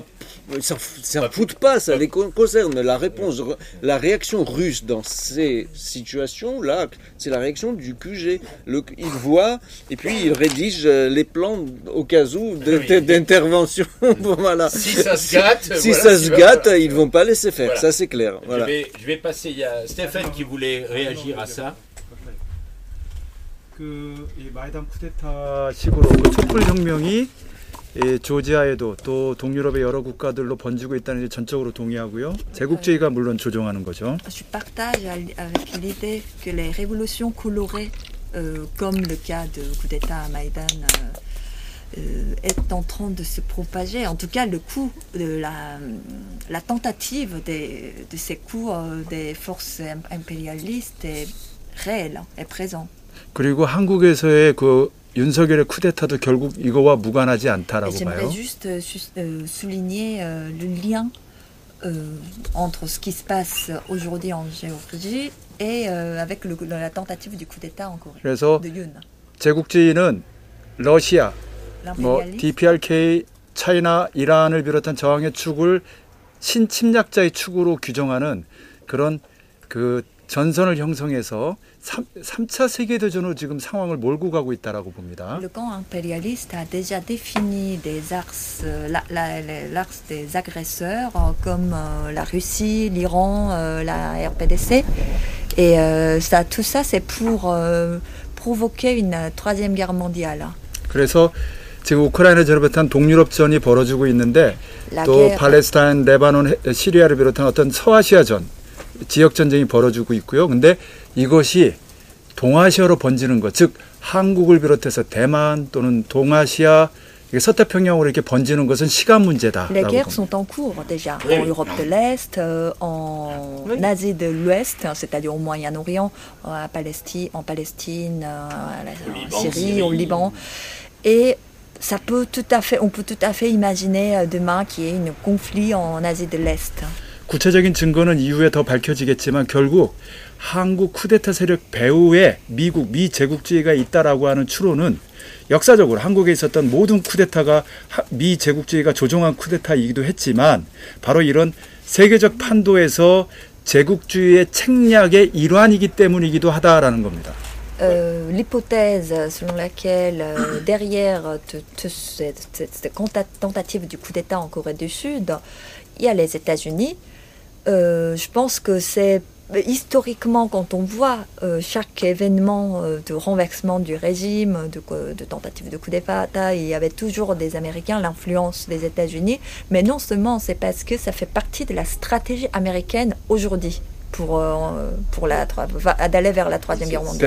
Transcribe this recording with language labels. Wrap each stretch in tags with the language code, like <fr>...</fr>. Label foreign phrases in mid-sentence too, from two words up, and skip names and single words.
<fr>Ça ne fout pas, ça les concerne. La réaction russe dans ces situations-là, c'est la réaction du QG. Ils voient et puis ils rédigent les plans au cas où d'intervention. Voilà. Si ça se gâte, ils ne vont pas laisser faire, ça c'est clair. Voilà. Je vais passer, il y a Stéphane qui voulait réagir à ça.</fr> <ko>이 마이단 쿠데타 식으로 촛불 혁명이 조지아에도 또 동유럽의 여러 국가들로 번지고 있다는 게 전적으로 동의하고요. 제국주의가 물론 조종하는 거죠.</ko> <fr>Je partage avec l'idée que les révolutions colorées, comme le cas de coup d'État à Maïdan, est en train de se propager. En tout cas, le coup de la tentative de ces coups des forces impérialistes est réel, est présent.</fr> <ko>그리고 한국에서의 그 윤석열의 쿠데타도 결국 이거와 무관하지 않다라고 봐요.</ko> <fr>J'aimerais juste souligner le lien entre ce qui se passe aujourd'hui en Géorgie et avec la tentative du coup d'État en Corée.</fr> <ko>그래서</ko> <fr>de Yoon.</fr> <ko>제국주의는 러시아, DPRK, 차이나, 이란을 비롯한 저항의 축을 신침략자의 축으로 규정하는 그런 그 전선을 형성해서 3차 세계대전으로 지금 상황을 몰고 가고 있다라고 봅니다.</ko> <fr>Le camp impérialiste a déjà défini des axes, l'axe des agresseurs comme la Russie, l'Iran, la RPDC. Et tout ça, c'est pour provoquer une troisième guerre mondiale.</fr> <ko>그래서 지금 우크라이나 비롯한 동유럽전이 벌어지고 있는데 또 팔레스타인, 레바논, 시리아를 비롯한 어떤 서아시아전 지역 전쟁이 벌어지고 있고요. 근데 이것이 동아시아로 번지는 것, 즉 한국을 비롯해서 대만 또는 동아시아, 서태평양으로 이렇게 번지는 것은 시간 문제다.</ko> <fr>Les guerres sont en cours déjà en Europe de l'Est, en Asie de l'Ouest, c'est-à-dire au Moyen-Orient, en Palestine, en Syrie, au Liban, et on peut tout à fait imaginer demain qu'il y ait un conflit en Asie de l'Est.</fr> <ko>구체적인 증거는 이후에 더 밝혀지겠지만 결국 한국 쿠데타 세력 배후에 미 제국주의가 있다라고 하는 추론은 역사적으로 한국에 있었던 모든 쿠데타가 미 제국주의가 조종한 쿠데타이기도 했지만 바로 이런 세계적 판도에서 제국주의의 책략의 일환이기 때문이기도 하다라는 겁니다.</ko> <fr>L'hypothèse selon laquelle derrière cette tentative du coup d'État en Corée du Sud, il y a les États-Unis. Je pense que c'est historiquement, quand on voit chaque événement de renversement du régime, de tentative de coup d'État, il y avait toujours des Américains, l'influence des États-Unis, mais non seulement c'est parce que ça fait partie de la stratégie américaine aujourd'hui d'aller vers la troisième guerre mondiale.</fr>